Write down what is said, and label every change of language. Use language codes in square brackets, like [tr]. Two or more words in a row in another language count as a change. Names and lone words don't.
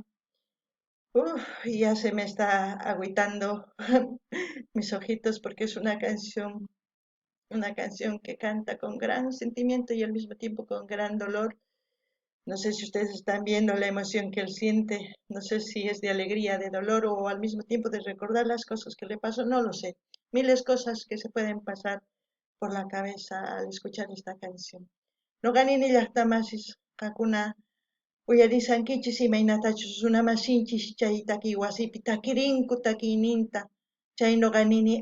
[es] Uf, ya se me está agüitando mis ojitos porque es una canción que canta con gran sentimiento y al mismo tiempo con gran dolor. No sé si ustedes están viendo la emoción que él siente, no sé si es de alegría, de dolor o al mismo tiempo de recordar las cosas que le pasó, no lo sé. Miles cosas que se pueden pasar por la cabeza al escuchar esta canción. [qu] No ganini llaqtamasis qakuna uyarisankichis imaynatachus runamasinchis chay taki wasipi takirinku takiyninta chay noqanini